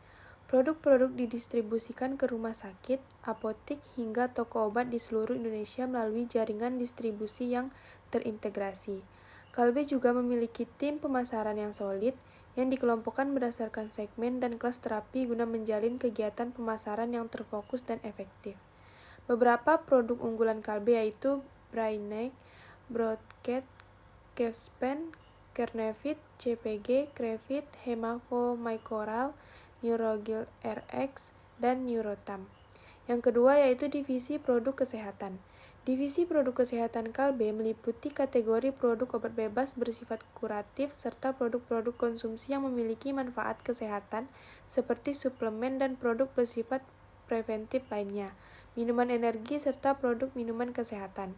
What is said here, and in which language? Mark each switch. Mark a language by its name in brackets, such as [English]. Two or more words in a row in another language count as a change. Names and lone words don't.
[Indonesian] Produk-produk didistribusikan ke rumah sakit, apotik, hingga toko obat di seluruh Indonesia melalui jaringan distribusi yang terintegrasi. Kalbe juga memiliki tim pemasaran yang solid, yang dikelompokkan berdasarkan segmen dan kelas terapi guna menjalin kegiatan pemasaran yang terfokus dan efektif. Beberapa produk unggulan Kalbe yaitu Brainiac, Broadcat, Capspan, Kernevit, CPG, Crevit, Hemavo, Mycoral, Neurogil RX, dan Neurotam. Yang kedua yaitu divisi produk kesehatan. Divisi produk kesehatan Kalbe meliputi kategori produk obat bebas bersifat kuratif serta produk-produk konsumsi yang memiliki manfaat kesehatan seperti suplemen dan produk bersifat preventif lainnya, minuman energi serta produk minuman kesehatan.